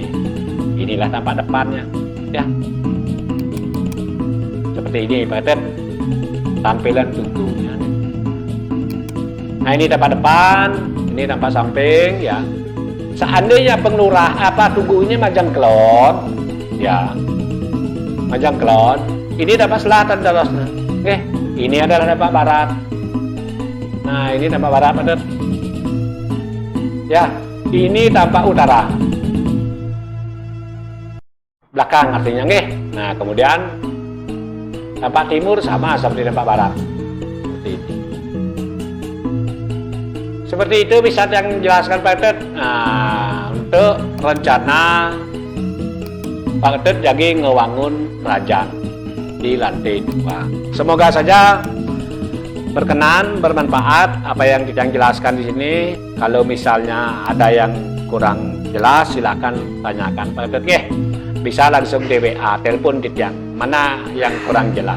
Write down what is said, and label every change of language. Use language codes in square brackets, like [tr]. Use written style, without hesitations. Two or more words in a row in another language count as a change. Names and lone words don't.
[id] Inilah tampak depannya, ya. Seperti ini Pak Tut, tampilan tubuhnya. Nah, ini tampak depan, ini tampak samping ya. Seandainya tubuhnya [ban] majang kelon [id] ya, [ban] majang kelon, [id] ini tampak selatan terusnya. Oke, ini adalah tampak barat. Nah, ini tampak barat Pak Tut. Ya, ini tampak utara. Belakang artinya nggih. Nah, kemudian tampak timur sama seperti tampak barat. Seperti ini. Seperti itu bisa yang jelaskan Pak Tut. Nah, untuk rencana Pak Tut jadi [ban] ngewangun rajang [id] di lantai 2. Semoga saja berkenan, bermanfaat apa yang kita jelaskan di sini. Kalau misalnya ada yang kurang jelas, silakan tanyakan Pak Tut. Bisa langsung di WA, telepon Titiang. Mana yang kurang jelas.